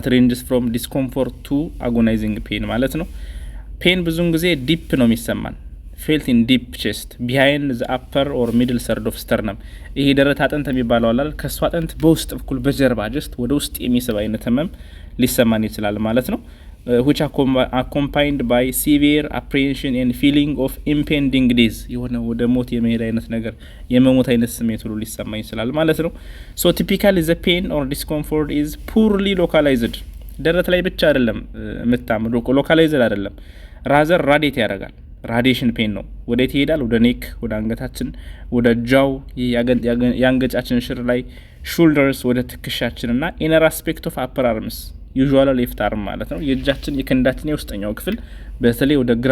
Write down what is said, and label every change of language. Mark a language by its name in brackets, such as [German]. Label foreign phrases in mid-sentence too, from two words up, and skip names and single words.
[English] ranges from discomfort to agonizing pain [Amharic] ማለት ነው። [English] ፔን [Amharic] ብዙውን ጊዜ ዲፕ ነው የሚሰማን፣ [English] felt in deep chest behind the upper or middle third of sternum። [Amharic] ይሄ ደረት አጥንት የሚባለው አላል፣ ከሱ አጥንት በውስጥ በኩል በጀርባ ጀስት ወደ ውስጥ የሚስብ አይነት ህመም ሊሰማን ይችላል ማለት ነው። [English] which accompanied by severe apprehension and feeling of impending days፣ [Amharic] የሆነ ወደ ሞት የመሄድ አይነት ነገር የመሞት አይነት ስሜት ሁሉ ሊሰማ ይችላል ማለት ነው። [English] so typically the pain or discomfort is poorly localized። [Amharic] ደረት ላይ ብቻ አይደለም የምታምሩ፣ ሎካላይዝድ አይደለም፣ ራዘር ራዲየት ያደርጋል። [English] radiation pain [Amharic] ነው። ወዴት ይሄዳል? ወደ ኔክ፣ ወደ አንገታችን፣ ወደ ጃው፣ የአንገጫችን ሽር ላይ፣ ሹልደርስ፣ ወደ ትከሻችን እና [English] inner aspect of upper arms usual left arm [Amharic] ማለት ነው። የእጃችን የክንዳችን የውስጠኛው ክፍል በተለይ ወደ ግራ